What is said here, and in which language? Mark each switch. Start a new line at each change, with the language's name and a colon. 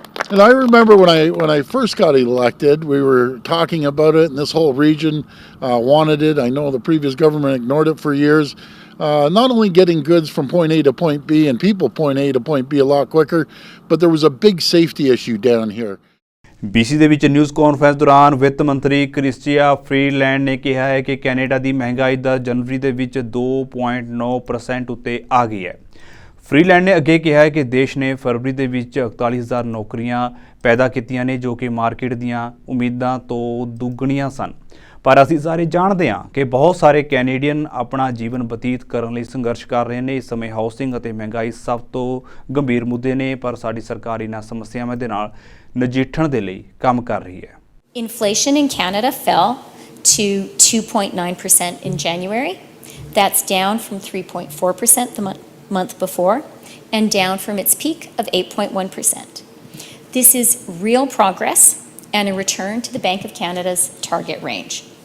English: And I remember when I first got elected, we were talking about it, and this whole region wanted it. I know the previous government ignored it for years. Not only getting goods from point A to point B and people point A to point B a lot quicker, but there was a big safety issue down here.
Punjabi: BC ਦੇ ਵਿੱਚ news conference ਦੌਰਾਨ ਵਿੱਤ ਮੰਤਰੀ Christy Freeland ਨੇ ਕਿਹਾ ਹੈ ਕਿ Canada ਦੀ ਮਹਿੰਗਾਈ ਦਰ ਜਨਵਰੀ ਦੇ ਵਿੱਚ 2.9% ਉੱਤੇ ਆ ਗਈ ਹੈ। ਫਰੀਲੈਂਡ ਨੇ ਅੱਗੇ ਕਿਹਾ ਹੈ ਕਿ ਦੇਸ਼ ਨੇ ਫਰਵਰੀ ਦੇ ਵਿੱਚ 41,000 ਨੌਕਰੀਆਂ ਪੈਦਾ ਕੀਤੀਆਂ ਨੇ ਜੋ ਕਿ ਮਾਰਕੀਟ ਦੀਆਂ ਉਮੀਦਾਂ ਤੋਂ ਦੁੱਗਣੀਆਂ ਸਨ। ਪਰ ਅਸੀਂ ਸਾਰੇ ਜਾਣਦੇ ਹਾਂ ਕਿ ਬਹੁਤ ਸਾਰੇ ਕੈਨੇਡੀਅਨ ਆਪਣਾ ਜੀਵਨ ਬਤੀਤ ਕਰਨ ਲਈ ਸੰਘਰਸ਼ ਕਰ ਰਹੇ ਨੇ। ਇਸ ਸਮੇਂ ਹਾਊਸਿੰਗ ਅਤੇ ਮਹਿੰਗਾਈ ਸਭ ਤੋਂ ਗੰਭੀਰ ਮੁੱਦੇ ਨੇ, ਪਰ ਸਾਡੀ ਸਰਕਾਰ ਇਹਨਾਂ ਸਮੱਸਿਆਵਾਂ ਦੇ ਨਾਲ ਨਜਿੱਠਣ ਦੇ ਲਈ ਕੰਮ ਕਰ ਰਹੀ ਹੈ।
English: Inflation in Canada fell to 2.9% in January. That's down from 3.4% the month before and down from its peak of 8.1%. This is real progress and a return to the Bank of Canada's target range.